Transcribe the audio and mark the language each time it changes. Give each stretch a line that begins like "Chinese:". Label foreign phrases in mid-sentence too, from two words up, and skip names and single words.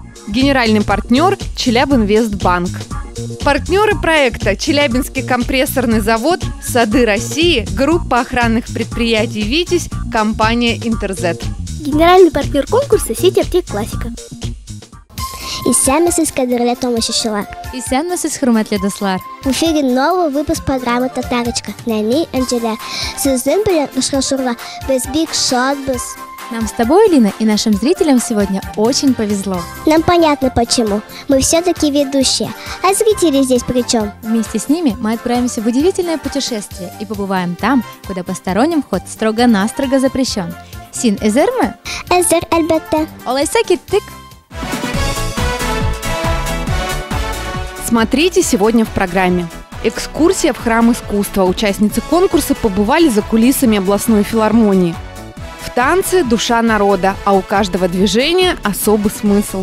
Russian: Генеральный партнер – Челябинвестбанк. Партнеры проекта – Челябинский компрессорный завод, Сады России, группа охранных предприятий «Витязь», компания «Интерзет». Генеральный партнер конкурса – сеть аптек «Классика».
Tatar: Исәнмесез, кадерле тамашачылар. Исәнмесез, хөрмәтле дуслар.
Russian: В эфире новый выпуск программы «Татарочка».
Tatar: Нәни Анжеля. Сездән белән очрашырга без бик шатбыз.
Russian: Нам с тобой, Лина, и нашим зрителям сегодня очень повезло. Нам понятно почему. Мы все-таки ведущие. А зрители здесь при чем? Вместе с ними мы отправимся в удивительное путешествие и побываем там, куда посторонним вход строго-настрого запрещен.
Tatar: Син эзерме? Эзер, әлбәттә. Алайса киттек.
Russian: Смотрите сегодня в программе. Экскурсия в храм искусства. Участницы конкурса побывали за кулисами областной филармонии. В танце душа народа, а у каждого движения особый смысл.